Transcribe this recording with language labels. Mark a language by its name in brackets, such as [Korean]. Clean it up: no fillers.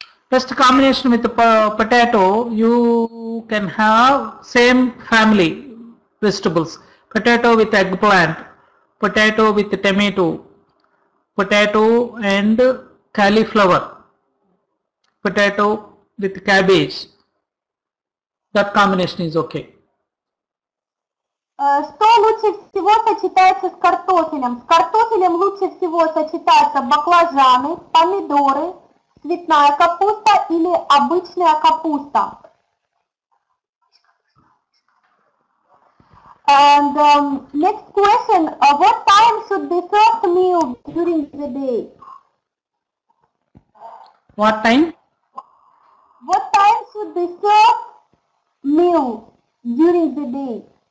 [English] Best combination with the potato, you can have same family vegetables. Potato with eggplant, potato with tomato, potato and cauliflower, potato with cabbage. That combination is okay. [Russian] Что лучше всего сочетается с картофелем? С картофелем лучше всего сочетаются баклажаны, помидоры, цветная капуста или обычная капуста. [English] And next question, what time should be served meal during the day? What time? What time should be served meal during the day?